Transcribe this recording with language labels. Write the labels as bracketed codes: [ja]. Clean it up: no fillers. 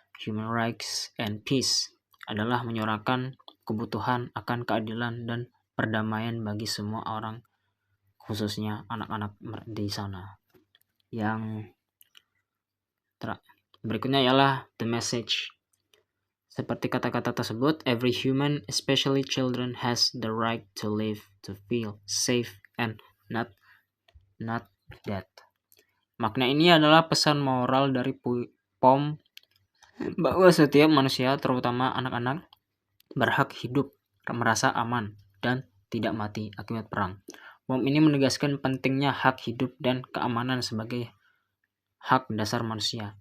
[en] Human rights and peace [id] adalah menyuarakan kebutuhan akan keadilan dan perdamaian bagi semua orang, khususnya anak-anak di sana. Yang berikutnya ialah [en] the message. [id] Seperti kata-kata tersebut, [en] every human, especially children, has the right to live, to feel safe, and not dead. [id] Makna ini adalah pesan moral dari POM bahwa setiap manusia, terutama anak-anak, berhak hidup, merasa aman, dan tidak mati akibat perang. POM ini menegaskan pentingnya hak hidup dan keamanan sebagai hak dasar manusia.